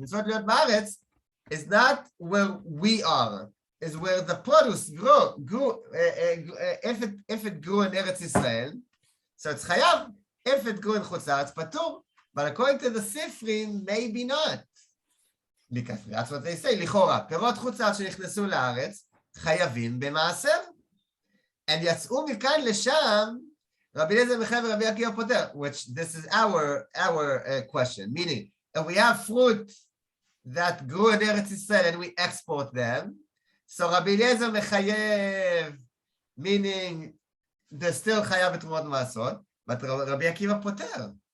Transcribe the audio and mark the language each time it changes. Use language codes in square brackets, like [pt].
[en] Mitzvah Liot Baaretz is not where we are, is where the produce grew. If it grew in Eretz Israel, so it's chayav. If it grew in Chutz La'aretz, patur. But according to the Sifrim, maybe not. Because that's what they say, לכאורה. [he] פירות חוץ לארץ שנכנסו לארץ, חייבים במעשר. [en] And יצאו מכאן לשם, Rabbi Eliezer Michal Rabbi Akiva Poter, which this is our question. Meaning, if we have fruit that grew in Eretz Yisrael and we export them, so Rabbi Eliezer Mechayev, meaning they're still chayav b'Terumot and Ma'aserot, but Rabbi Akiva Poter.